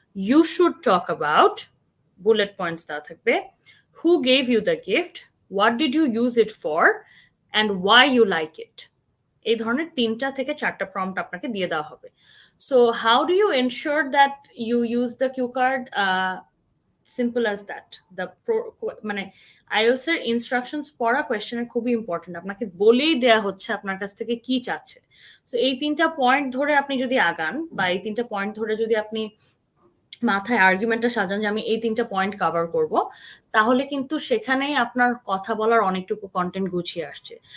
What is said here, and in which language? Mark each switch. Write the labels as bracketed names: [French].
[English] You should talk about bullet points দেওয়া থাকবে, who gave you the gift, what did you use it for, and why you like it. [Bangla] এই ধরনের 3টা থেকে 4টা prompt আপনাকে দিয়ে দেওয়া হবে। [English] So how do you ensure that you use the cue card? Simple as that. [Bangla] মানে IELTS এর ইনস্ট্রাকশনস পড়া কোয়েশ্চেনের খুবই ইম্পর্টেন্ট, আপনাকে বলেই দেয়া হচ্ছে আপনার কাছ থেকে কি চাচ্ছে। সো এই 3টা পয়েন্ট ধরে আপনি যদি আগান বা এই 3টা পয়েন্ট ধরে যদি আপনি মাথায় আর্গুমেন্টটা সাজান যে আমি এই 3টা পয়েন্ট কভার করব, তাহলে কিন্তু সেখানেই আপনার কথা বলার অনেকটুকু কন্টেন্ট গুছিয়ে আসছে।